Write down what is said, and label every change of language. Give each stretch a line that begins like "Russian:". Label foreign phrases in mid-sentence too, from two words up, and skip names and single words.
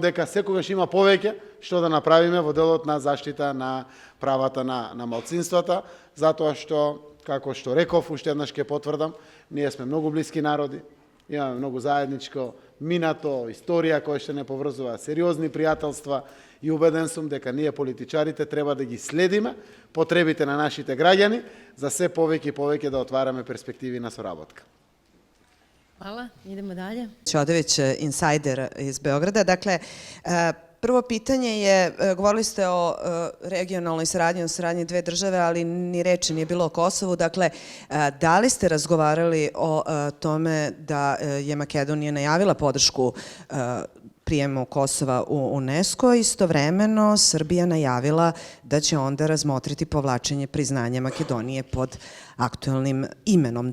Macedonian: дека секогаш има повеќе што да направиме во делот на заштита на правата на малцинствата, затоа што, како што реков, уште еднаш ќе потврдам, ние сме многу блиски народи, имаме многу заедничко минато, историја која што не поврзува, сериозни пријателства и убеден сум дека ние политичарите треба да ги следиме потребите на нашите граѓани за се повеќе и повеќе да отвараме перспективи на соработка.
Serbian: Hvala, idemo dalje. Ćodović, insajder iz Beograda. Dakle, prvo pitanje je, govorili ste o regionalnoj saradnji, o saradnji dve države, ali ni reči nije bilo o Kosovu. Dakle, da li ste razgovarali o tome da je Makedonija najavila podršku prijemu Kosova u UNESCO, istovremeno Srbija najavila da će onda razmotriti povlačenje priznanja Makedonije pod aktuelnim imenom.